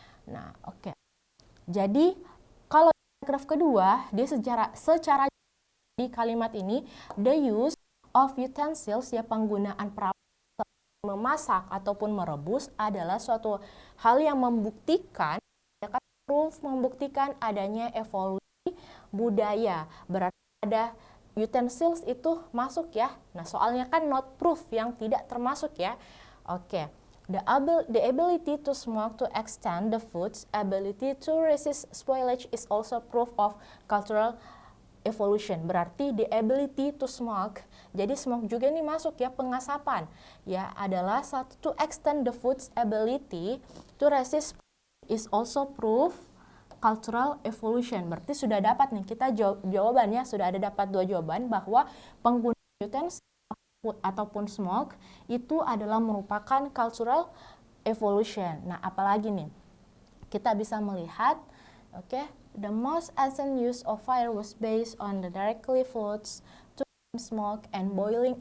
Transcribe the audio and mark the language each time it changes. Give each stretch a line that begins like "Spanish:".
Indonesian: Nah, oke. Jadi, kalau paragraf kedua, dia secara di kalimat ini,
English: the use of utensils,
Indonesian: ya penggunaan peralatan memasak ataupun merebus adalah suatu hal yang membuktikan, proof, membuktikan adanya evolusi budaya. Berarti ada utensils itu masuk ya. Nah, soalnya kan
English: not proof,
Indonesian: yang tidak termasuk ya. Oke.
English: The ability to smoke to extend the food's ability to resist spoilage is also proof of cultural evolution.
Indonesian: Berarti
English: the ability to smoke,
Indonesian: jadi smoke juga nih masuk ya, pengasapan. Ya, adalah satu
English: to extend the food's ability to resist is also proof cultural evolution.
Indonesian: Berarti sudah dapat nih kita jawabannya, sudah ada dapat dua jawaban bahwa penggunaan utensil ataupun smoke itu adalah merupakan cultural evolution. Nah, apalagi nih? Kita bisa melihat, oke,
English: the most ancient use of fire was based on the directly foods to smoke and boiling.